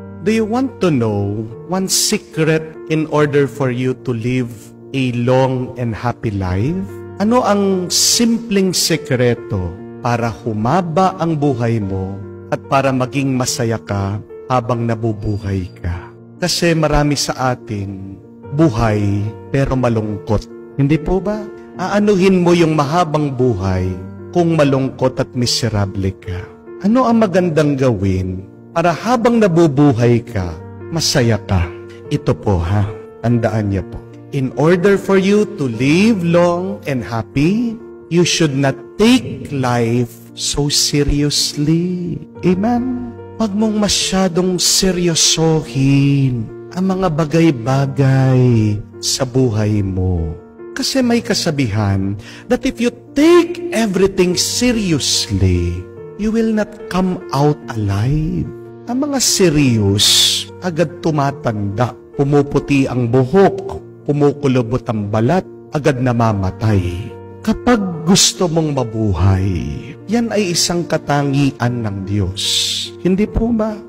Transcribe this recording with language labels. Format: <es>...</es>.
<en>Do you want to know one secret in order for you to live a long and happy life?</en> <tl>Ano ang simpleng sekreto para humaba ang buhay mo at para maging masaya ka habang nabubuhay ka? Kasi marami sa atin buhay pero malungkot. Hindi po ba? Aanuhin mo yung mahabang buhay kung malungkot at miserable ka. Ano ang magandang gawin para habang nabubuhay ka, masaya ka? Ito po ha, tandaan niyo po.</tl> <en>In order for you to live long and happy, you should not take life so seriously. Amen?</en> <tl>Huwag mong masyadong seryosohin ang mga bagay-bagay sa buhay mo. Kasi may kasabihan</tl> <en>that if you take everything seriously, you will not come out alive.</en> <tl>Ang mga serious, agad tumatanda, pumuputi ang buhok, kumukulubot ang balat, agad namamatay. Kapag gusto mong mabuhay, yan ay isang katangian ng Diyos. Hindi po ba?</tl>